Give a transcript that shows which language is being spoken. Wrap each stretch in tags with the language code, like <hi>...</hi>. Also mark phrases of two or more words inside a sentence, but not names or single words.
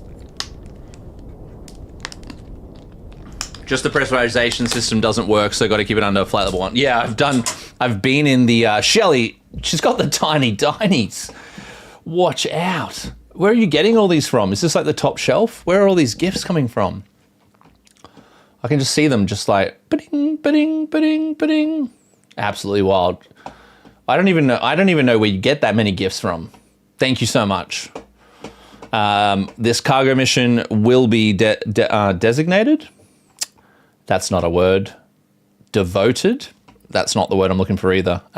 <en>Just the pressurization system doesn't work, so got to keep it under flight level 1. Yeah, I've been in the Shelley. She's got the tiny dinies. Watch out. Where are you getting all these from? Is this like the top shelf? Where are all these gifts coming from? I can just see them just like ba-ding, ba-ding, ba-ding, ba-ding. Absolutely wild. I don't even know where you get that many gifts from. Thank you so much. This cargo mission will be designated. That's not a word. Devoted. That's not the word I'm looking for either.</en>